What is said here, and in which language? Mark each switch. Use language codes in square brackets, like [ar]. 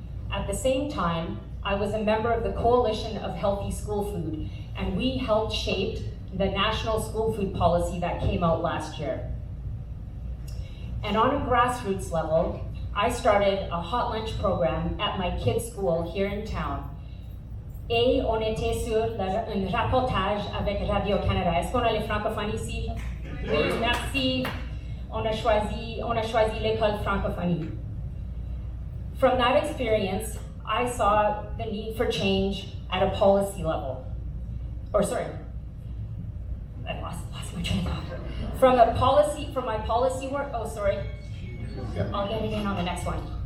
[en] At the same time, I was a member of the Coalition of Healthy School Food, and we helped shape the national school food policy that came out last year. And on a grassroots level, I started a hot lunch program at my kids' school here in town. [fr] Et on était sur un reportage avec Radio-Canada. Est-ce qu'on a les francophones ici? Oui, merci. On a choisi l'école francophonie. [en] From that experience, I saw the need for change at a policy level. I lost my train of thought. From my policy work, Yep. I'll get it in on the next one.